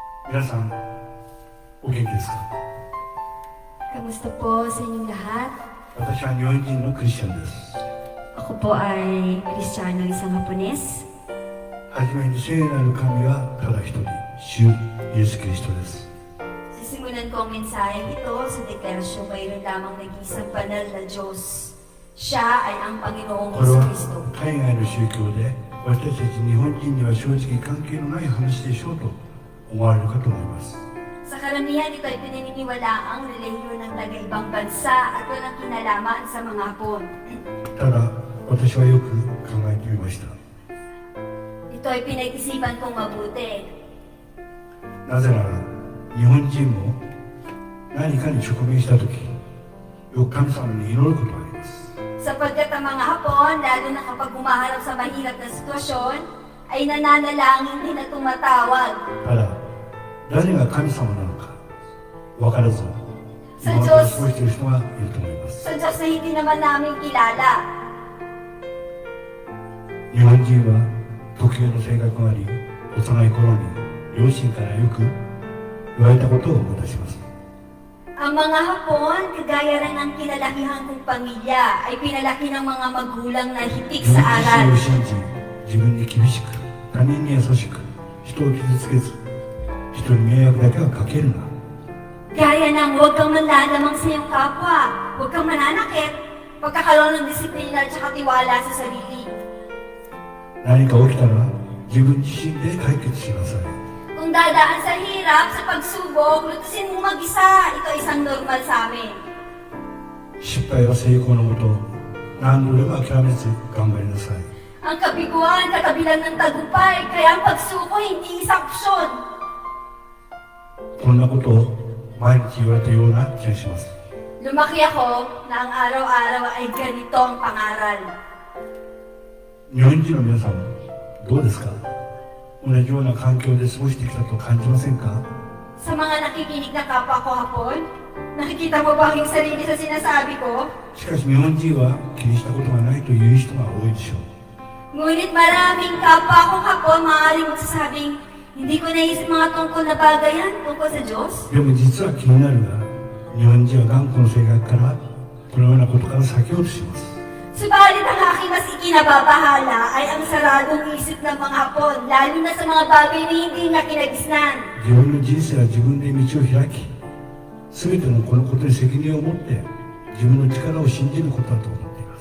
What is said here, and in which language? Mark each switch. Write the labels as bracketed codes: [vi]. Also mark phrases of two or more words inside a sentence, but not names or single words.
[ja] 皆さん、お元気ですか？ [tl] Kamusta po sa inyong lahat? [ja] 私は日本人のクリスチャンです。 [tl] Ako po ay Kristiyano, isang Hapones. [ja] はじめに聖なる神はただ一人、主イエス・キリストです。 [tl] Sisimulan ko ang mensaheng ito sa deklarasyon mayroon lamang nag-isang banal na Diyos. Siya ay ang Panginoong [ja] これは [tl] Kristo. [ja] 海外の宗教で私たち日本人には正直関係のない話でしょうと思われるかと思います。 [tl] Sa karamihan, ito ay pinaniniwala ang relihiyon ng taga-ibang bansa at walang kinalaman sa mga Hapon. [ja] ただ私はよく考えてみました。 [tl] Ito ay pinag-isipan kong mabuti. [ja] なぜなら日本人も何かに直面した時、よく神様に祈ることがあります。 [tl] Sapagkat ang mga Hapon, lalo na kapag humaharap sa mahirap na sitwasyon, ay nananalangin din at tumatawag. [ja] ただ誰が神様なのか分からず今まで過ごしている人がいると思います。 [tl] Sa Diyos na hindi naman namin kilala. [ja] 日本人は特有の性格があり、幼い頃に両親からよく言われたことを思い出します。 [tl] Ang mga Hapon, kagaya rin ng kinalakihan kong pamilya, ay pinalaki ng mga magulang na hitik [ja] 自分 [tl] sa aral. [ja] 自身を信じ、自分に厳しく、他人に優しく、人を傷つけず、人に迷惑だけはかけるな。 [tl] Gaya ng huwag kang manlalamang sa iyong kapwa, huwag kang mananakit, pagkakaroon ng disiplina at saka tiwala sa sarili. [ja] 何か起きたら自分自身で解決しなさい。 [tl] Kung dadaan sa hirap, sa pagsubok, lutusin mo mag-isa. Ito isang normal sa amin. [ja] 失敗は成功のもと、何度でも諦めず頑張りなさい。 [tl] Ang kabiguan, katabilan ng tagumpay, kaya ang pagsuko hindi isang opsyon. [ja] こんなことを毎日言われたような気がします。 [tl] Lumaki ako na ang araw-araw ay ganito ang pangaral. [ja] 日本人の皆さんどうですか？同じような環境で過ごしてきたと感じませんか？ [tl] Sa mga nakikinig na kapwa ko Hapon, nakikita mo ba ang iyong sarili sa sinasabi ko? [ja] しかし日本人は気にしたことがないという人が多いでしょう。 [tl] Ngunit maraming kapwa kong Hapon maaaring magsasabing, hindi ko naisip mga tungkol na bagay yan tungkol sa Diyos. [ja] でも実は気になるが、日本人は頑固の性格からこのようなことから避けようとします。 [tl] Subalit ang aking mas ikinababahala ay ang saradong isip ng mga Hapon, lalo na sa mga bagay na hindi na kinagisnan. [ja] 自分の人生は自分で道を開き、全てのこのことに責任を持って自分の力を信じることだと思っています。